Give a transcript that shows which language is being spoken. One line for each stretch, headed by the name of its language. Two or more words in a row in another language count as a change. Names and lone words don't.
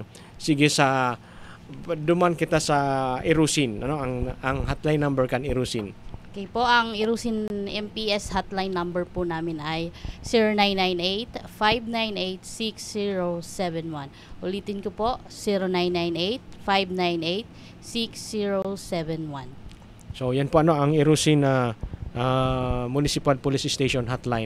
Bikol: Sige, duman kita sa Irusin, ang hotline number kan Irusin.
Filipino: Okay po, ang Irusin MPS hotline number po namin ay 0998-598-6071. Ulitin ko po, 0998-598-6071. So yan po ang Irusin na Municipal Police Station hotline.